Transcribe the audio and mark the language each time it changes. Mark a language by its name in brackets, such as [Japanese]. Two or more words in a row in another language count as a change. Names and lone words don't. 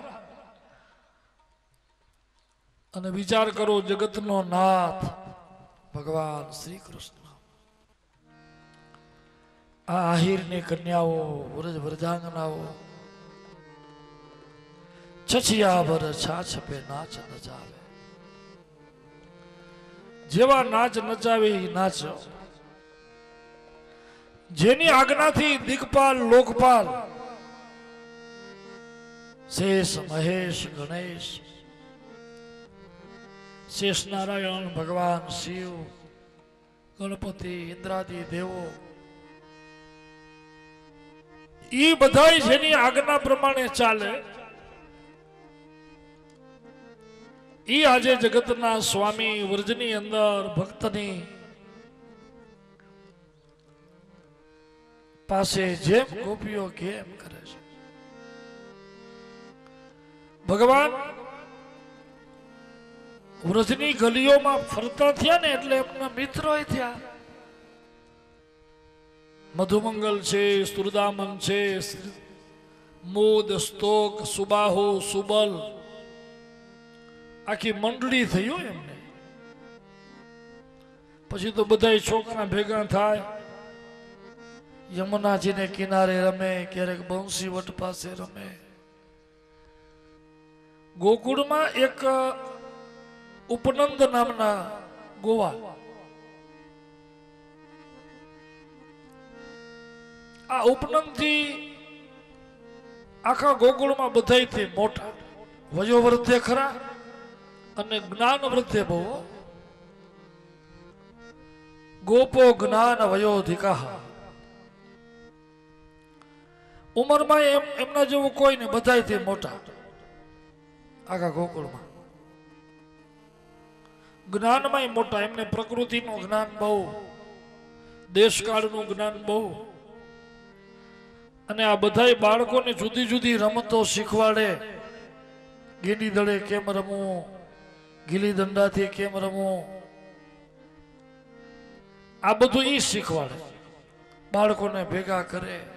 [Gujarati] અને વિચાર કરો જગતનો નાથ ભગવાન શ્રી કૃષ્ણ આ આહિરની કન્યાઓ વ્રજ વ્રજાંગનાઓ [Hindi] छछिया भर छाछ पे नाच नचावे [Gujarati] જેવા નાચ નચાવે એ નાચ જેની આજ્ઞાથી દિગપાલ લોકપાલ શેષ મહેશ ગણેશ શેષ નારાયણ ભગવાન શિવ ગણપતિ ઇન્દ્રાદિ દેવો ઈ બધાય જેની આજ્ઞા પ્રમાણે ચાલે ઈ આજે જગતના સ્વામી વ્રજની અંદર ભક્તની પાસે જેમ ગોપીઓ કેમ કરે છે ભગવાન व्रजनी [Hindi] गलियों में [Gujarati] ફરતા થિયા ને એટલે એમના મિત્રોય થિયા મધુમંગલ છે સ્તુરદામન છે મોદ સ્તોક સુબાહુ સુબલ આખી મંડળી થયો એમને પછી તો બધાય છોકરા ભેગા થાય યમુનાજી ને કિનારે રમે ક્યારેક બંસી વટ પાસે રમે ગોકુળ માં એક ઉપનંદ નામના ગોવા આ ઉપનંદ થી આખા ગોકુળ માં બધાય થી મોટા વયોવૃદ્ધે ખરા અને જ્ઞાન વૃદ્ધે બહુ [Sanskrit] गोपो ज्ञान वयोधिका [Gujarati] ઉંમર માં એમના જેવું કોઈ ને બધાય થી મોટા આખા ગોકુળ માં જ્ઞાન માં મોટા એમને પ્રકૃતિ નો જ્ઞાન બહુ દેશકાળનું જ્ઞાન બહુ, અને આ બધાય બાળકોને જુદી જુદી રમતો શીખવાડે. ગીલી દડે કેમ રમવું, ગીલી દંડાથી કેમ રમવું, આ બધું ઈ શીખવાડે, બાળકોને ભેગા કરે.